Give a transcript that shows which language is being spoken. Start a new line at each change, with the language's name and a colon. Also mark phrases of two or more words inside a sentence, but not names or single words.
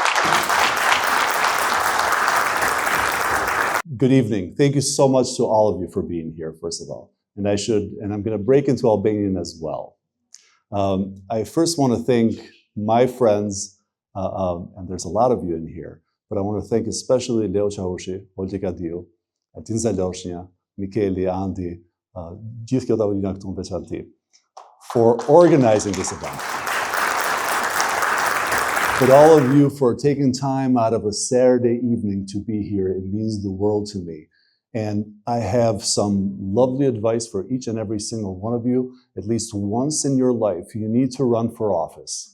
English: Good evening. Thank you so much to all of you for being here, first of all. And I'm going to break into Albanian as well. I first want to thank my friends, and there's a lot of you in here, but I want to thank especially Leo Qahushi, Oltika Diu, Tinza Loshnja, Michele, Andi,
Albanian: gjithë kjo tavolina këtu në veçanti,
English: for organizing this event. But all of you for taking time out of a Saturday evening to be here. It means the world to me. And I have some lovely advice for each and every single one of you. At least once in your life, you need to run for office.